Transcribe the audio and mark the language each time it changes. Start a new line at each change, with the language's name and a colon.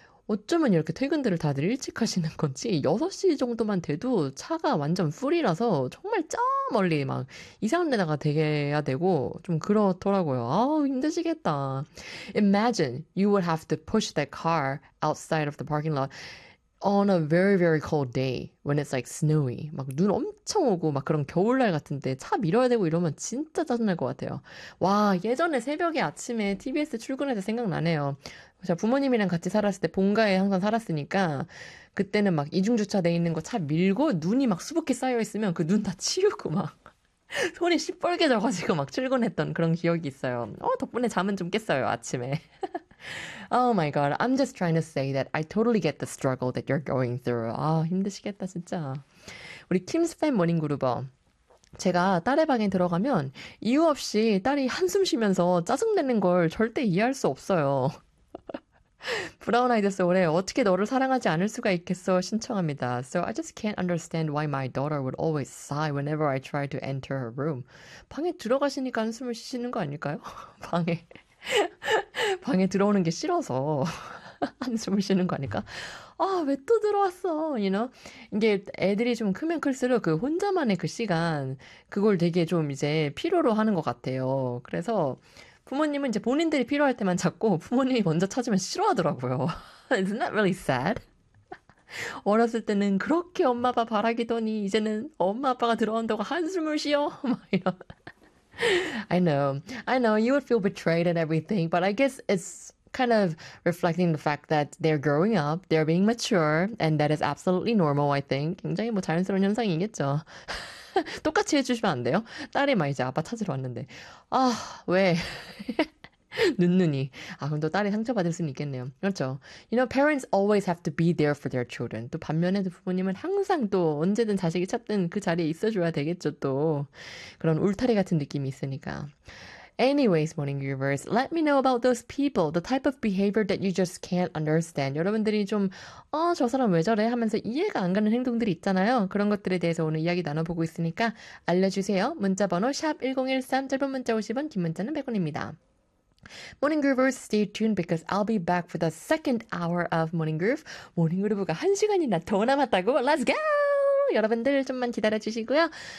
Korean: 어쩌면 이렇게 퇴근들을 다들 일찍 하시는 건지 6시 정도만 돼도 차가 완전 풀이라서 정말 저 멀리 막 이상한 데다가 대게 해야 되고 좀 그렇더라고요. 아, 힘드시겠다.
English: Imagine you would have to push that car outside of the parking lot on a very, very cold day when it's like snowy.
Korean: 막눈 엄청 오고 막 그런 겨울날 같은데 차 밀어야 되고 이러면 진짜 짜증날 것 같아요. 와, 예전에 새벽에 아침에 TBS 출근해서 생각나네요. 제가 부모님이랑 같이 살았을 때 본가에 항상 살았으니까 그때는 막 이중주차 돼 있는 거차 밀고 눈이 막 수북히 쌓여 있으면 그눈다 치우고 막 손이 시뻘게 져가지고 막 출근했던 그런 기억이 있어요. 덕분에 잠은 좀 깼어요, 아침에.
English: Oh my god, I'm just trying to say that I totally get the struggle that you're going through.
Korean: 아, 힘드시겠다, 진짜. 우리 킴스 팬 모닝 그룹어. 제가 딸의 방에 들어가면 이유 없이 딸이 한숨 쉬면서 짜증내는 걸 절대 이해할 수 없어요. 브라운 아이드 소울에 어떻게 너를 사랑하지 않을 수가 있겠어 신청합니다.
English: So I just can't understand why my daughter would always sigh whenever I try to enter her room.
Korean: 방에 들어가시니까 한숨을 쉬시는 거 아닐까요? 방에. 방에 들어오는 게 싫어서 한숨을 쉬는 거 아닐까? 아, 왜또 들어왔어?
English: You know?
Korean: 이게 애들이 좀 크면 클수록 그 혼자만의 그 시간, 그걸 되게 좀 이제 필요로 하는 것 같아요. 그래서 부모님은 이제 본인들이 필요할 때만 찾고 부모님이 먼저 찾으면 싫어하더라고요.
English: Isn't that really sad?
Korean: 어렸을 때는 그렇게 엄마 아빠 바라기더니 이제는 엄마 아빠가 들어온다고 한숨을 쉬어? 막 이런.
English: I know you would feel betrayed and everything, but I guess it's kind of reflecting the fact that they're growing up, they're being mature, and that is absolutely normal, I think.
Korean: 굉장히 뭐 자연스러운 현상이겠죠. 똑같이 해주시면 안 돼요? 딸이 막 이제 아빠 찾으러 왔는데. 아, 왜? 눈눈이. 아, 그럼 또 딸이 상처받을 수는 있겠네요. 그렇죠.
English: You know, parents always have to be there for their children.
Korean: 또 반면에도 부모님은 항상 또 언제든 자식이 찾든 그 자리에 있어줘야 되겠죠, 또. 그런 울타리 같은 느낌이 있으니까.
English: Anyways, morning viewers, let me know about those people, the type of behavior that you just can't understand.
Korean: 여러분들이 좀, 저 사람 왜 저래? 하면서 이해가 안 가는 행동들이 있잖아요. 그런 것들에 대해서 오늘 이야기 나눠보고 있으니까 알려주세요. 문자번호 #1013, 짧은 문자 50원, 긴 문자는 100원입니다.
English: Morning Groovers, stay tuned because I'll be back for the second hour of Morning Groove.
Korean: Morning Groove가 한 시간이나 더 남았다고?
English: Let's go!
Korean: 여러분들 좀만 기다려주시고요.